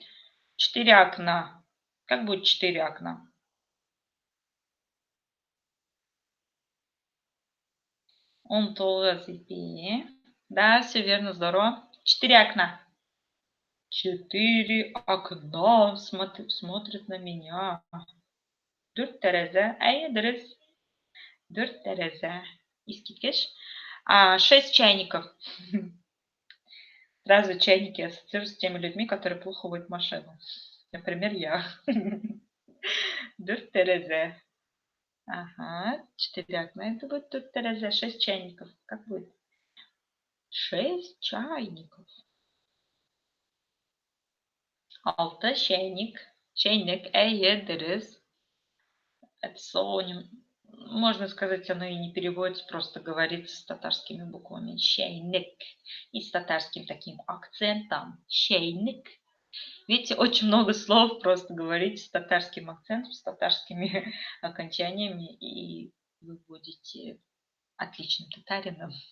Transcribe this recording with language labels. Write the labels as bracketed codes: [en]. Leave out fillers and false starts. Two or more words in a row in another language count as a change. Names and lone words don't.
[ru] 4 окна. Как будет 4 окна? 19 пи. Да, все верно, здорово. 4 окна. 4 окна смотрят на меня. [tt] Дүрт тәрәзә. Әйе, дөрес. Дүрт тәрәзә. [ru] Искиткеч. 6 чайников. Сразу чайники ассоциируются с теми людьми, которые плохо водят машину. Например, я. [tt] Дүрт тәрәзә. [ru] Ага, 4 окна. Это будет [tt] дүрт тәрәзә. [ru] 6 чайников. Как будет? 6 чайников. 6 чайник. Чайник. [tt] Әйе, дөрес. [ru] Это слово, можно сказать, оно и не переводится, просто говорится с татарскими буквами. Чайник. И с татарским таким акцентом. Чайник. Видите, очень много слов просто говорите с татарским акцентом, с татарскими окончаниями, и вы будете отличным татарином.